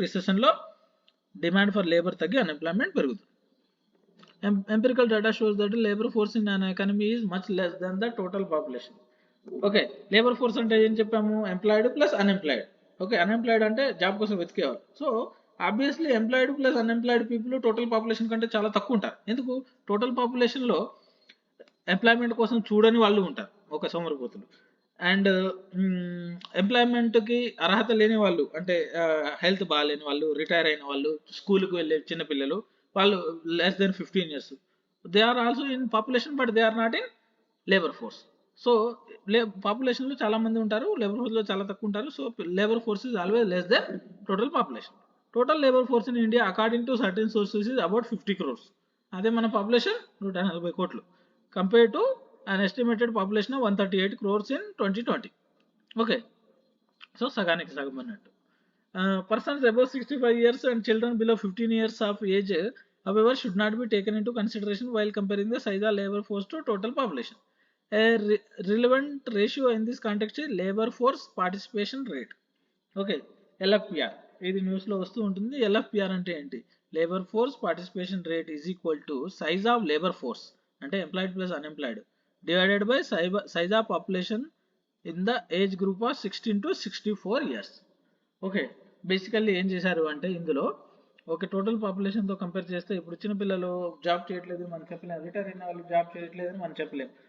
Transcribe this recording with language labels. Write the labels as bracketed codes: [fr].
[te] రిసెషన్లో demand for labour తగ్గి unemployment పెరుగుతుంది. [en] Empirical data shows that the labor force in an economy is much less than the total population. [te] Okay, labour force అంటే ఏం చెప్పాము? Employed plus unemployed. Okay, unemployed అంటే job కోసం వెతికేవారు. So obviously employed plus unemployed people total population కంటే చాలా తక్కువ ఉంటారు. ఎందుకు? టోటల్ పాపులేషన్లో ఎంప్లాయ్మెంట్ కోసం చూడని వాళ్ళు ఉంటారు, ఒక సోమరిపోతులు. అండ్ ఎంప్లాయ్మెంట్కి అర్హత లేని వాళ్ళు, అంటే హెల్త్ బాగాలేని వాళ్ళు, రిటైర్ అయిన వాళ్ళు, స్కూల్కి వెళ్ళే చిన్నపిల్లలు, వాళ్ళు [en] Less than 15 years. They are also in population but they are not in labour force. [te] So పాపులేషన్లో చాలా మంది ఉంటారు, లేబర్ ఫోర్స్లో చాలా తక్కువ ఉంటారు. [en] So labour force is always less than total population. Total labour force in India according to certain sources is about 50 crores. [te] అదే మన population 140 కోట్లు [en] Compare to an estimated population of 138 crores in 2020. [te] Okay, so సగానికి సగం అన్నట్టు. [en] Persons above 65 years and children below 15 years of age, however, should not be taken into consideration while comparing the size of labor force to total population. A relevant ratio in this context is labor force participation rate. [te] Okay, LFPR. ఇది న్యూస్లో వస్తూ ఉంటుంది. LFPR అంటే ఏంటి? [en] Labour force participation rate is equal to size of labour force, అంటే employed plus unemployed, divided by size of population in the age group of 16 to 64 years. [te] Okay, basically ఏం చేశారు అంటే ఇందులో ఓకే, టోటల్ పాపులేషన్తో కంపేర్ చేస్తే ఇప్పుడు చిన్న పిల్లలు job చేయట్లేదు మనం చెప్పలేము, రిటైర్ అయిన వాళ్ళు జాబ్ చేయట్లేదు అని మనం చెప్పలేము.